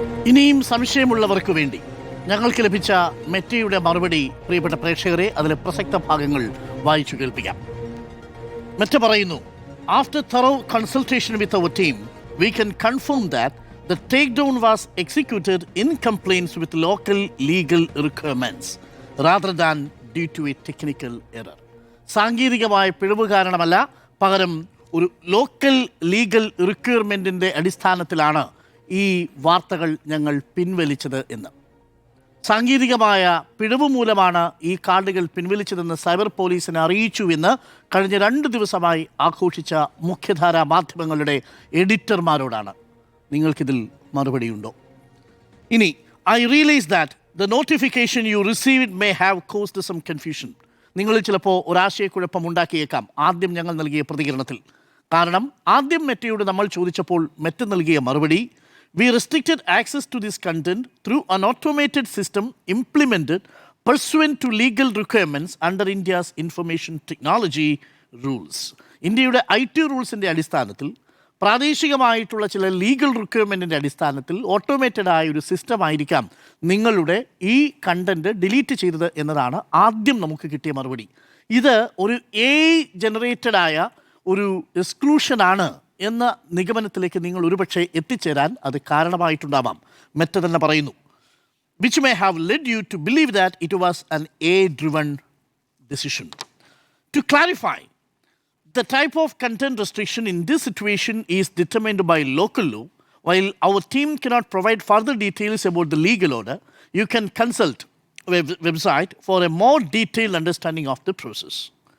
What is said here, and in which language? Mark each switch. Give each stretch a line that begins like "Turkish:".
Malayalam: ഇനിയും സംശയമുള്ളവർക്ക് വേണ്ടി ഞങ്ങൾക്ക് ലഭിച്ച മെറ്റയുടെ മറുപടി പ്രിയപ്പെട്ട പ്രേക്ഷകരെ അതിലെ പ്രസക്ത ഭാഗങ്ങൾ വായിച്ചു കേൾപ്പിക്കാം. മെറ്റ പറയുന്നു,
English: After thorough consultation with our team, we can confirm that the takedown was executed in compliance with local legal requirements rather than due to a technical error.
Malayalam: സാങ്കേതികമായ പിഴവ് കാരണമല്ല, പകരം ഒരു ലോക്കൽ ലീഗൽ റിക്വയർമെൻറ്റിൻ്റെ അടിസ്ഥാനത്തിലാണ് ഈ വാർത്തകൾ ഞങ്ങൾ പിൻവലിച്ചത് എന്ന്. സാങ്കേതികമായ പിഴവ് മൂലമാണ് ഈ കാർഡുകൾ പിൻവലിച്ചതെന്ന് സൈബർ പോലീസിനെ അറിയിച്ചുവെന്ന് കഴിഞ്ഞ 2 ദിവസമായി ആഘോഷിച്ച മുഖ്യധാരാ മാധ്യമങ്ങളുടെ എഡിറ്റർമാരോടാണ്. നിങ്ങൾക്കിതിൽ മറുപടിയുണ്ടോ? ഇനി,
English: I realise that the notification you received may have caused some confusion.
Malayalam: നിങ്ങളിൽ ചിലപ്പോൾ ഒരാശയക്കുഴപ്പം ഉണ്ടാക്കിയേക്കാം ആദ്യം ഞങ്ങൾ നൽകിയ പ്രതികരണത്തിൽ. കാരണം ആദ്യം മെറ്റയോട് നമ്മൾ ചോദിച്ചപ്പോൾ മെറ്റ നൽകിയ മറുപടി,
English: we restricted access to this content through an automated system implemented pursuant to legal requirements under India's information technology rules.
Malayalam: ഇന്ത്യയുടെ IT റൂൾസിൻ്റെ അടിസ്ഥാനത്തിൽ, പ്രാദേശികമായിട്ടുള്ള ചില ലീഗൽ റിക്വയർമെൻറ്റിൻ്റെ അടിസ്ഥാനത്തിൽ ഓട്ടോമേറ്റഡ് ആയ ഒരു സിസ്റ്റം ആയിരിക്കാം നിങ്ങളുടെ ഈ കണ്ടൻറ്റ് ഡിലീറ്റ് ചെയ്തത് എന്നതാണ് ആദ്യം നമുക്ക് കിട്ടിയ മറുപടി. ഇത് ഒരു AI ജനറേറ്റഡ് ആയ ഒരു എക്സ്ക്ലൂഷനാണ് എന്ന നിഗമനത്തിലേക്ക് നിങ്ങൾ ഒരുപക്ഷെ എത്തിച്ചേരാൻ അത് കാരണമായിട്ടുണ്ടാവാം. മെറ്റ തന്നെ പറയുന്നു,
English: Which may have led you to believe that it was an AI-driven decision. To clarify, the type of content restriction in this situation is determined by local law. While our team cannot provide further details about the legal order, you can consult website for a more detailed understanding of the process.